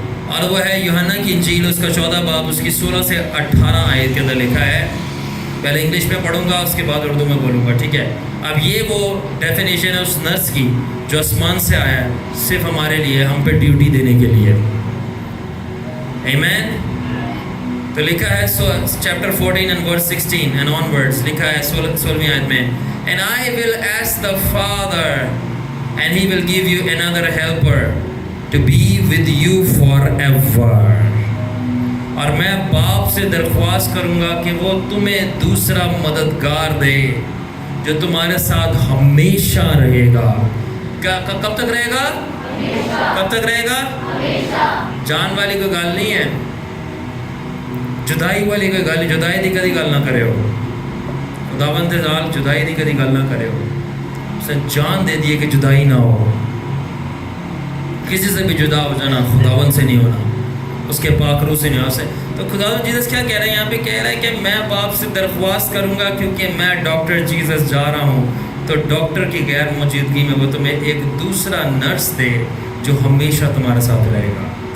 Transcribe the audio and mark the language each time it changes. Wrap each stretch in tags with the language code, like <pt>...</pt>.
<ur>اور وہ ہے یوحنا کی انجیل اس کا 14 باب اس کی 16 سے 18 آیت کے اندر لکھا ہے. پہلے انگلش میں پڑھوں گا اس کے بعد اردو میں بولوں گا, ٹھیک ہے. اب یہ وہ ڈیفینیشن ہے اس نرس کی جو آسمان سے آیا ہے صرف ہمارے لیے, ہم پہ ڈیوٹی دینے کے لیے. آمین. تو لکھا ہے chapter 14 and verse 16 and onwards, لکھا ہے 16ویں آیت میں,</ur> <en>and I will ask the Father and he will give you another helper to be with you forever.</en> <ur>اور میں باپ سے درخواست کروں گا کہ وہ تمہیں دوسرا مددگار دے جو تمہارے ساتھ ہمیشہ رہے گا. کب تک رہے گا؟ کب تک رہے گا؟</ur> <pa>جان والی کوئی گل نہیں</pa> <ur>ہے, جدائی والی کوئی گل نہیں.</ur> <pa>جدائی دی کدی گل نہ کرے ہو, خداوند دے نال جدائی دی کدی گل نہ کرے ہو.</pa> <ur>اس نے جان دے دیے کہ جدائی نہ ہو. کسی سے بھی جدا ہو جانا خداوند سے نہیں ہونا, اس کے پاک روح سے نہیں ہو سکے. تو خداوند جیسس کیا کہہ رہے ہیں یہاں پہ؟ کہہ رہا ہے کہ میں باپ سے درخواست کروں گا کیونکہ میں ڈاکٹر جیسس جا رہا ہوں, تو ڈاکٹر کی غیر موجودگی میں وہ تمہیں ایک دوسرا نرس دے جو ہمیشہ تمہارے ساتھ رہے گا.</ur>